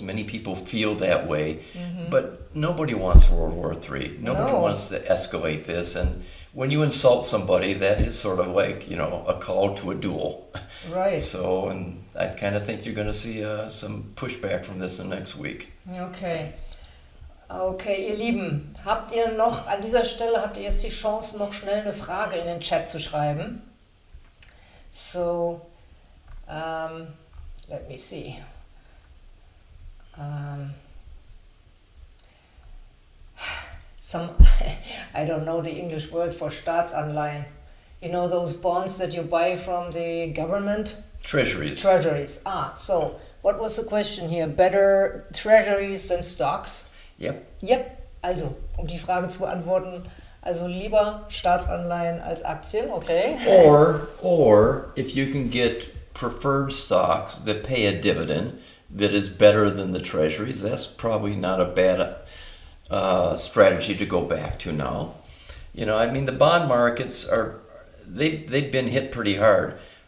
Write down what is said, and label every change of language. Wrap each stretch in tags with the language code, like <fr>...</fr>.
<en>Many people feel that way, but nobody wants World War III. Nobody wants to escalate this. And when you insult somebody, that is sort of like, a call to a duel. Right. So, and I kind of think you're going to see some pushback from this in next week. Okay.</en> <de>Okay, ihr Lieben, an dieser Stelle habt ihr jetzt die Chance, noch schnell eine Frage in den Chat zu schreiben.</de> <en>So, let me see. I don't know the English word for Staatsanleihen. Those bonds that you buy from the government? Treasuries. So what was the question here? Better treasuries than stocks? Yep.</en> <de>Also, die Frage zu beantworten, also lieber Staatsanleihen als Aktien, okay?</de> <en>Or if you can get preferred stocks that pay a dividend that is better than the treasuries, that's probably not a bad strategy to go back to now. The bond markets they've been hit pretty hard.</en>